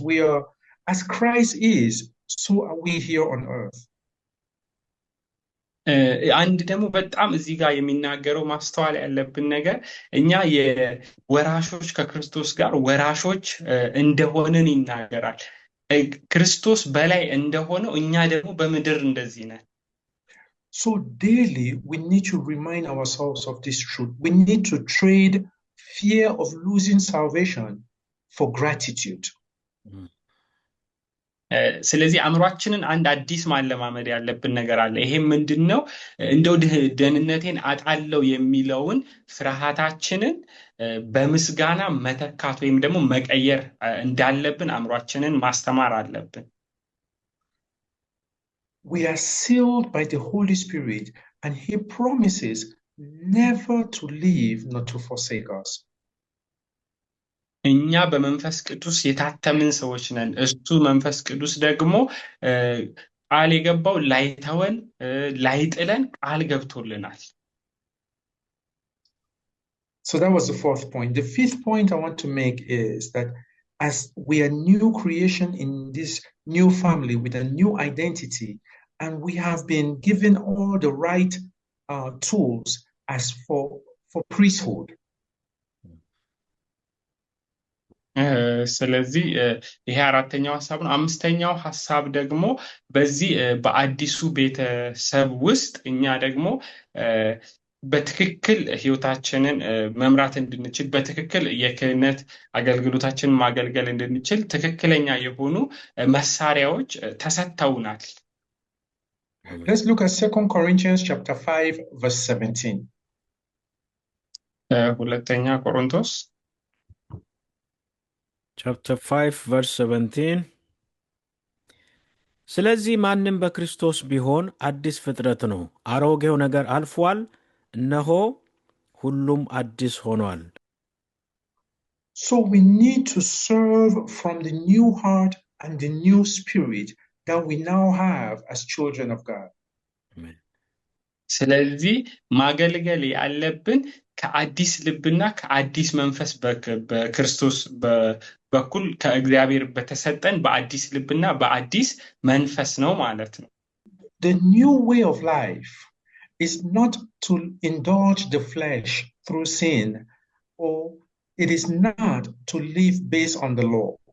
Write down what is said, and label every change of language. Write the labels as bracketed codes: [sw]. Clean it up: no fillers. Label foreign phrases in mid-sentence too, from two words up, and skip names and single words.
[en] We are, as Christ is, so are we here on earth. [am] አንድ ደግሞ በጣም እዚህ ጋር የሚናገረው ማስተዋል ያለብን ነገር እኛ የወራሾች ከክርስቶስ ጋር ወራሾች እንደሆነን ይናገራል። ክርስቶስ በላይ እንደሆነው እኛ ደግሞ በምድር እንደዚህ ነን። [en] So daily we need to remind ourselves of this truth. We need to trade fear of losing salvation for gratitude. [am] ስለዚህ አእምሯችንን አንድ አዲስ ማለማመድ ያለብን ነገር አለ። ይሄ ምንድነው? እንደው ደህንነቴን አጣለው የሚለውን ፍርሃታችንን በምስጋና መተካት ወይም ደግሞ መቀየር እንዳለብን አእምሯችንን ማስተማር አለብን። [en] We are sealed by the Holy Spirit, and he promises never to leave nor to forsake us. [am] እኛ በመንፈስ ቅዱስ የታተምን ሰዎች ነን። እሱ መንፈስ ቅዱስ ደግሞ ቃል የገባው ላይተወን ላይጥለን ቃል ገብቶልናል። [en] So that was the fourth point. The fifth point I want to make is that as we are new creation in this new family with a new identity, and we have been given all the right tools as for priesthood. [am] ስለዚህ ይሄ አራተኛው ሐሳብ ነው። አምስተኛው ሐሳብ ደግሞ በዚህ በአዲሱ ቤተሰብ ውስጥ እኛ ደግሞ በትክክል ህይወታችንን መምራት እንድንችል በትክክል የክህነት አገልግሎታችንን ማገልገል እንድንችል ትክክለኛ የሆኑ መሳሪያዎች ተሰጥተውናል። [en] Let's look at 2 Corinthians chapter 5 verse 17. [am] ሁለተኛ ቆሮንቶስ [en] Chapter 5 verse 17. [am] ስለዚህ ማንም በክርስቶስ ቢሆን አዲስ ፍጥረት ነው፣ አሮጌው ነገር አልፏል፣ እነሆ ሁሉም አዲስ ሆኗል። [en] So we need to serve from the new heart and the new spirit that we now have as children of God. Amen. [am] ስለዚህ ማገልገል ያለብን ከአዲስ ልብና ከአዲስ መንፈስ በክርስቶስ በኩል ከእግዚአብሔር በተሰጠን በአዲስ ልብና በአዲስ መንፈስ ነው ማለት ነው። [en] The new way of life is not to indulge the flesh through sin, or it is not to live based on the law.